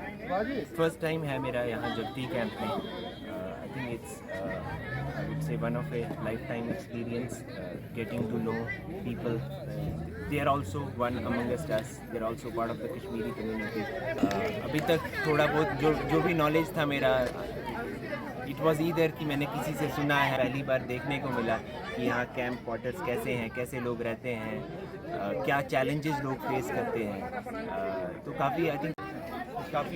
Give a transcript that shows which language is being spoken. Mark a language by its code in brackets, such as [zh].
[hi] मैं first time है मेरा यहाँ जगती कैंप में. [en] I think it's I would say one of a lifetime experience. Getting to know people. They are also one among us. They are also part of the Kashmiri community. [hi] अभी तक थोड़ा बहुत जो भी knowledge था मेरा, [en] it was either [hi] कि मैंने किसी से सुना है, पहली बार देखने को मिला कि यहाँ कैंप क्वार्टर्स कैसे हैं, कैसे लोग रहते हैं, क्या चैलेंजेस लोग फेस करते हैं, तो काफ़ी आई थिंक काफ़ी